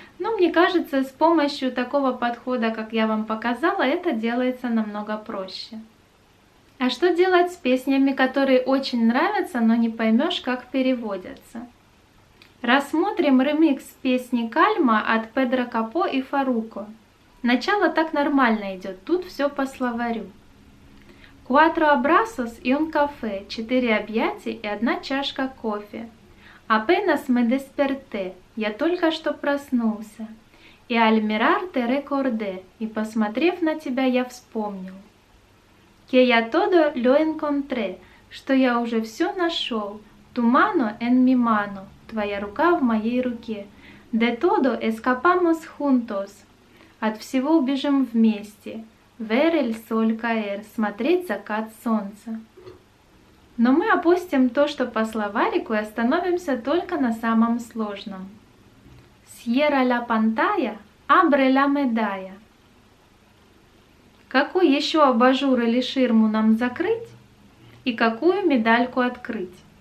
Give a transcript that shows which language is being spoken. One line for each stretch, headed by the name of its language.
Russian: Но мне кажется, с помощью такого подхода, как я вам показала, это делается намного проще. А что делать с песнями, которые очень нравятся, но не поймешь, как переводятся? Рассмотрим ремикс песни «Кальма» от Педро Капо и Фарруко. Начало так нормально идет, тут все по словарю.
Spanish: Cuatro abrazos y un café,
Russian: 4 объятия и 1 чашка кофе.
Spanish: Apenas me desperté,
Russian: я только что проснулся. И
Spanish: al mirarte recordé,
Russian: и посмотрев на тебя, я вспомнил.
Spanish: Que ya todo lo encontré,
Russian: что я уже все нашел.
Spanish: Tu mano en mi mano,
Russian: твоя рука в моей руке.
Spanish: De todo escapamos juntos.
Russian: От всего убежим вместе.
Spanish: Ver el sol caer,
Russian: смотреть закат солнца. Но мы опустим то, что по словарику, и остановимся только на самом сложном.
Spanish: Cierra la pantalla, abre la medalla.
Russian: Какой еще абажур или ширму нам закрыть и какую медальку открыть?